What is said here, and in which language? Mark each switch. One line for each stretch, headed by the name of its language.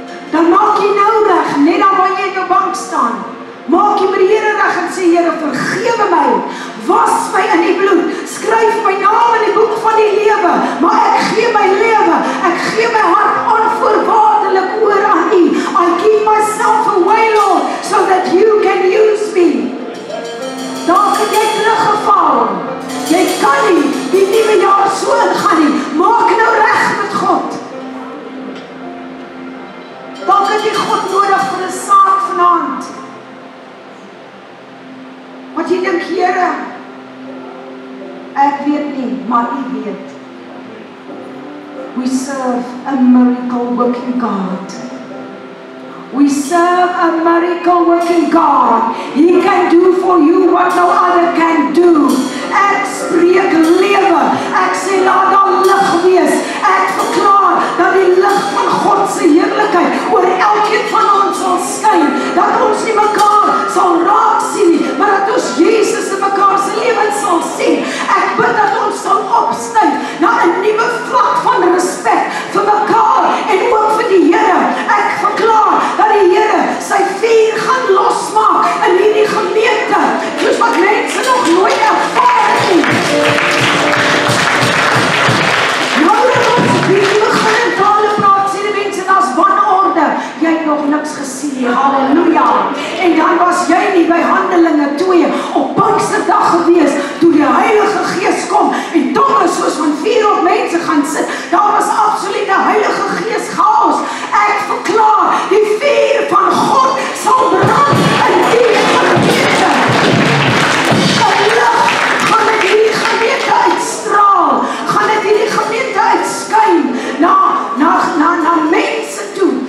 Afrikaans: Dan maak jy nou reg, net daar waar jy in jou bank staan. Maak jy met die Here reg en sê, Here, vergewe my, was my in die bloed, skryf my naam in die boek van die lewe, maar ek gee my lewe, ek gee my hart onvoorwaardelik oor aan U.
English: I give myself away, Lord, so that you can use me.
Afrikaans: Daar het jy teruggeval. Jy kan nie die nuwe jaar so ingaan nie. Maak nou reg met God. Dalk het jy God nodig vir 'n saak vanaand. Wat jy dink, Here, ek weet nie, maar U weet.
English: We serve a miracle working God. We serve a miracle working God. He can do for you what no other can do.
Afrikaans: Ek spreek lewe. Ek sê laat daar lig wees. Ek verklaar dat die lig van God se heerlikheid oor elkeen van ons sal skyn. Dat ons nie mekaar sal raak sien nie, maar dat ons Jesus in mekaar se lewens sal sien. Ek bid dat ons sal opstyg na 'n nuwe vlak van respek vir mekaar en ook vir die Here. Ek verklaar dat die Here sy vuur gaan losmaak in hierdie gemeente, soos wat mense nog nooit ervaar het nie. Nou dat ons bietjie begin in tale praat, sê die mense, daar's wanorde. Jy het nog niks gesien nie, halleluja. En dan was jy nie by Handelinge 2 op Pinksterdag gewees, toe die Heilige Gees kom, en tonge soos van 400 mense gaan sit. Daar was absolute Heilige Gees chaos. Ek verklaar, die vuur van God sal brand in die gemeente. Die lig gaan dit hierdie gemeente uitstraal, gaan dit hierdie gemeente uitskyn na mense toe.